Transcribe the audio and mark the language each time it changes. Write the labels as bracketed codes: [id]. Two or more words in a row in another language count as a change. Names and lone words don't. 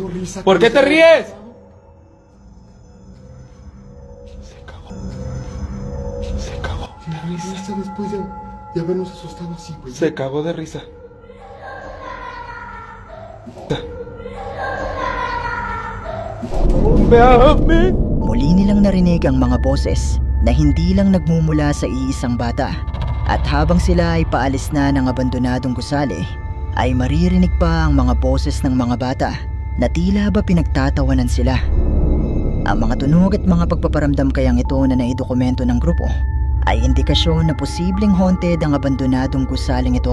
[es] ¿Por qué te ríes? Se cagó de risa. Después de habernos asustado así, güey. Se cagó de risa. Véame. [tl] Muli nilang narinig ang mga boses na hindi lang nagmumula sa iisang bata. At habang sila ay paalis na ng abandonadong gusali, ay maririnig pa ang mga boses ng mga bata na tila ba pinagtatawanan sila. Ang mga tunog at mga pagpaparamdam kayang ito na naidokumento ng grupo ay indikasyon na posibleng haunted ang abandonadong gusaling ito.